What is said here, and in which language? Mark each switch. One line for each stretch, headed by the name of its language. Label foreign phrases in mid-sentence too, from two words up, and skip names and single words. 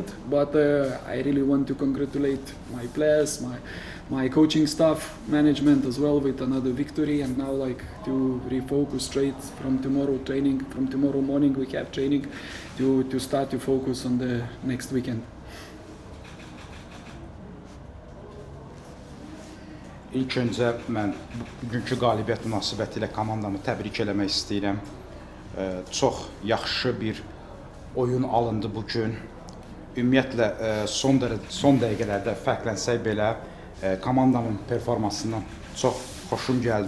English: But I really want to congratulate my players, my coaching staff, management as well with another victory. And now to refocus straight from tomorrow training. From tomorrow morning we have training to start to focus on the next weekend.
Azerbaijani: İlk öncə mən bugünkü qalibiyyət münasibətilə komandamı təbrik eləmək istəyirəm. Çox yaxşı bir oyun alındı bugün. Ümumiyyətlə son dəqiqələrdə fərqlənsək belə komandamın performansından çox xoşum gəldi.